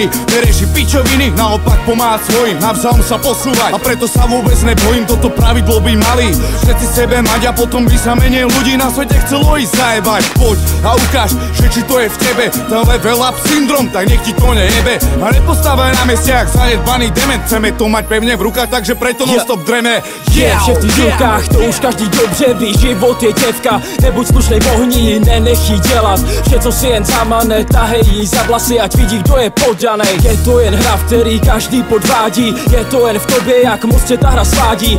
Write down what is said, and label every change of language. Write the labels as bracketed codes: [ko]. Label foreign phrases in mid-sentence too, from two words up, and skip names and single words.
[sk] Nerieši pičoviny, naopak pomáhať svojim, navzájom sa posúvať a preto sa vôbec nebojím, toto pravidlo by mali všetci sebe mať a potom by sa menej ľudí na svete chcelo ísť zajebať. Poď a ukáž, že či to je v tebe ten [en] level up [sk] syndrom, tak nech ti to nejebe a nepostávaj na mieste jak zanedbaný dement. Chceme to mať pevne v rukách, takže preto non-stop dreme. [cs] Vše v těch rukách, to už každý dobře ví, život je děvka, nebuď slušnej v ohni, nenech jí dělat vše, co si jen sama, netahej jí za vlasy, ať vidí, kdo je poddanej. Je to jen hra, v který každý podvádí, je to jen v tobě, jak moc tě ta hra svádí.